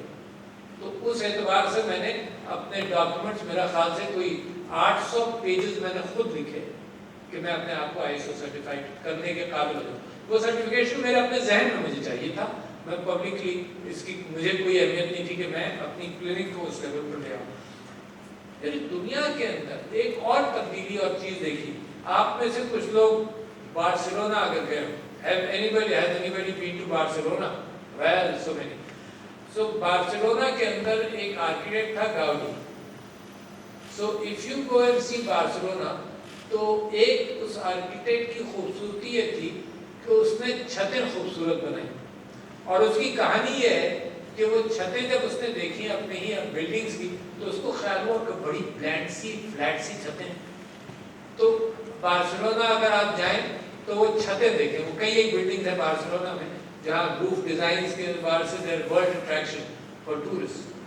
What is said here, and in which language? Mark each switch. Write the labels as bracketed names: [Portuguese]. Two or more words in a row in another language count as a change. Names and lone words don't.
[Urdu] تو اس اعتبار سے میں نے اپنے ڈاکومنٹس، میرا خیال سے کوئی 800 پیجز میں نے خود لکھے کہ میں اپنے آپ کو ISO سرٹیفائی کرنے کے قابل ہو جاؤں. وہ سرٹیفکیشن میرے اپنے ذہن میں مجھے چاہیے تھا، میں پبلکلی اس کی مجھے کوئی اہمیت نہیں تھی کہ میں اپنی کلینک کو اس لیول پر لے آؤں. یعنی دنیا کے اندر ایک اور تبدیلی اور چیز دیکھی. آپ میں سے کچھ لوگ بارسلونا اگر گئے ہو، [English] has anybody been to Barcelona? Well, so many. [Urdu] So بارسلونا کے اندر ایک آرکیٹیکٹ تھا گاؤڈی. [English] So if you go and see Barcelona, [Urdu] تو ایک اس آرکیٹیکٹ کی خوبصورتی یہ تھی کہ اس نے چھتیں خوبصورت بنائی. اور اس کی کہانی یہ ہے کہ وہ چھتیں جب اس نے دیکھی اپنے ہی بلڈنگز کی تو اس کو خیال ہوا کہ بڑی بلینڈ سی فلیٹ سی چھتیں. تو بارسلونا اگر آپ جائیں تو وہ چھتیں دیکھیں، وہ کئی ایک بلڈنگز ہیں بارسلونا میں جہاں [English] roof designs [Urdu] کے اعتبار سے [English] their world attraction for tourist.